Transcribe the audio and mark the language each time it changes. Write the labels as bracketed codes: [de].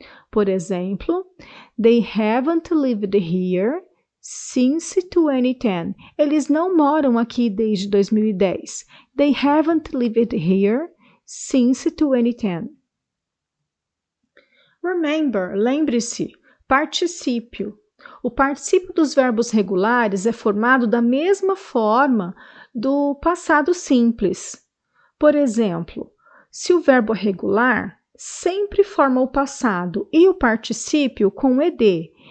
[en] Por exemplo, they haven't lived here since 2010. [pt] Eles não moram aqui desde 2010. [en] They haven't lived here since 2010. [pt] Remember, lembre-se, particípio. O particípio dos verbos regulares é formado da mesma forma do passado simples. Por exemplo, se o verbo é regular, sempre forma o passado e o particípio com ed.